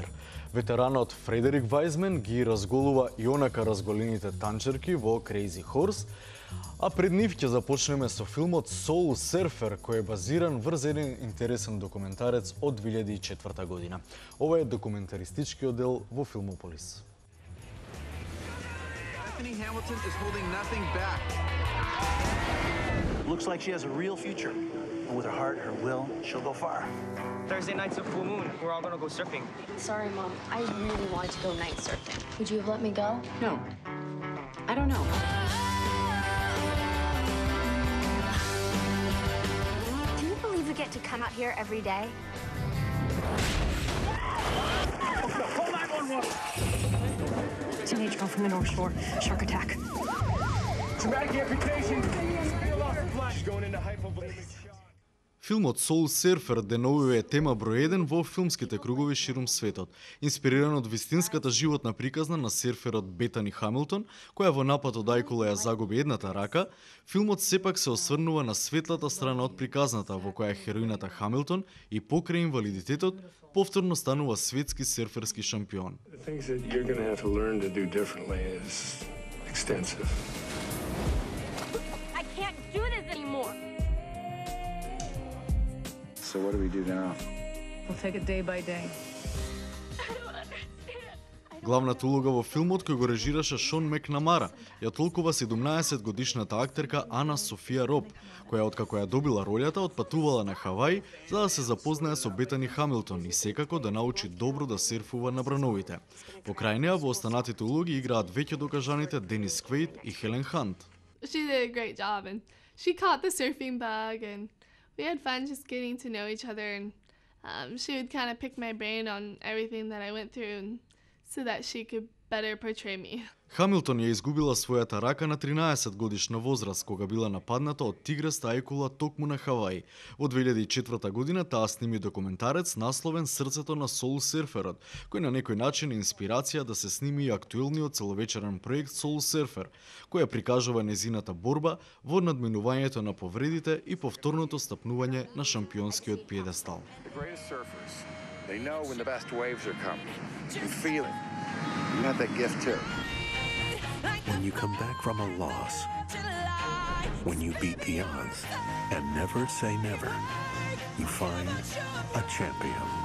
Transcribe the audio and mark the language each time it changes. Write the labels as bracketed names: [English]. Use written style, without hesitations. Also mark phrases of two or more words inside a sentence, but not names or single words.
[Macedonian] Ветеранот Фредерик Вајзмен ги разголува и онака разголените танчерки во Crazy Horse, А пред нив ќе започнеме со филмот Soul Surfer, кој е базиран врз еден интересен документарец од 2004 година. Ова е документаристичкиот дел во Филмополис. [English] Bethany Hamilton is holding nothing back. Looks like she has a real future. And with her heart, her will, she'll go far. Thursday night's a full moon. We're all gonna go surfing. Sorry, Mom. I really wanted to go night surfing. Would you have let me go? No. I don't know. Can you believe we get to come out here every day? Call 911! Teenage girl from the North Shore. Shark attack. Traumatic amputation. She's going into hypovolemic shock. [Macedonian] Филмот Soul Surfer деновиве тема број 1 во филмските кругови ширум светот, инспириран од вистинската животна приказна на серферот Бетани Хамилтон, која во напад од ајкула ја загуби едната рака. Филмот сепак се осврнува на светлата страна од приказната, во која хероината Хамилтон и покрај инвалидитетот повторно станува светски серферски шампион. [English] I can't do this anymore. So what do we do now? We'll take it day by day. [Macedonian] Главната улога во филмот, кој го режираше Шон Макнамара, ја толкува 17-годишната актерка Ана Софија Роб, која откако ја добила ролјата, отпатувала на Хавај за да се запознае со Бетани Хамилтон и секако да научи добро да серфува на брановите. Покрај неа во останатите улоги играат веќе докажаните Денис Квейт и Хелен Хант. [English] She did a great job and she caught the surfing bug and we had fun just getting to know each other and she would kind of pick my brain on everything that I went through and so that she could better portray me. [Macedonian] Хамилтон ја изгубила својата рака на 13 годишна возраст, кога била нападната од тигреста ајкула токму на Хавај. Во 2004 година таа сними документарец насловен Срцето на Soul Surferот, кој на некој начин е инспирација да се сними и актуелниот целовечерен проект Soul Surfer, која прикажува незината борба во надминувањето на повредите и повторното стапнување на шампионскиот пиедестал. [English] They know when the best waves are coming. You feel it. You have that gift too. When you come back from a loss, when you beat the odds, and never say never, you find a champion.